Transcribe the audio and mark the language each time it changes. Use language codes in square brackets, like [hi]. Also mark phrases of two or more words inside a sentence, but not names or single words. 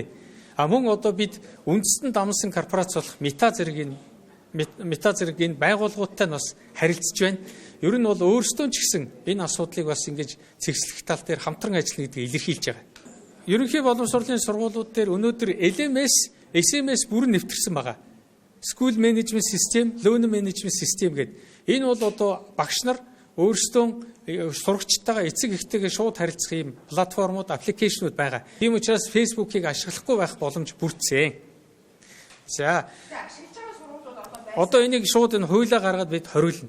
[mn] Мөн одоо бид үндэстэн дамсан корпорац болох Мета зэрэг энэ байгууллагуудтай бас харилцаж байна. Ер нь бол өөрсдөө ч гэсэн энэ асуудлыг бас ингэж цэгцлэх тал дээр хамтран ажиллана гэдгийг илэрхийлж байгаа. Ерөнхий боловсролын сургуулиуд дээр өнөөдөр LMS, SMS бүрэн нэвтэрсэн байгаа. [en] school management system, learning management system гэдэг. [mn] Энэ бол одоо багш нар өөрсдөө сурагчтайгаа эцэг эхтэйгээ шууд харилцах юм платформуд, аппликейшнуд байгаа. Тийм учраас Facebook-ыг ашиглахгүй байх боломж бүрдсэн. За. Одоо энийг шууд энэ хуулиа гаргаад бид хориулна.